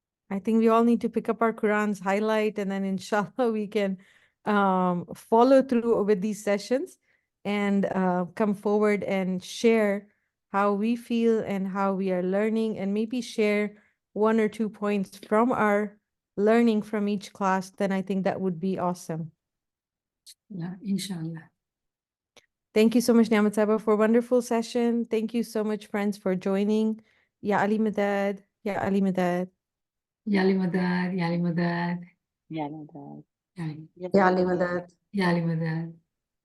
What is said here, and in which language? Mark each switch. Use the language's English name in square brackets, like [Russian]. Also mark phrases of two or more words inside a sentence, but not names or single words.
[English] I think we all need to pick up our Qurans, highlight, and then inshallah we can follow through with these sessions and come forward and share how we feel and how we are learning, and maybe share 1 or 2 points from our learning from each class. Then I think that would be awesome. Yeah, inshallah. Thank you so much, Niamat Saba, for a wonderful session. Thank you so much, friends, for joining. [Arabic] Ya Ali Madad, Ya Ali Madad. Yali Madad, Yali Madad, [English] Yeah, no, [Arabic] Yali, Yali Madad. Yali Madad.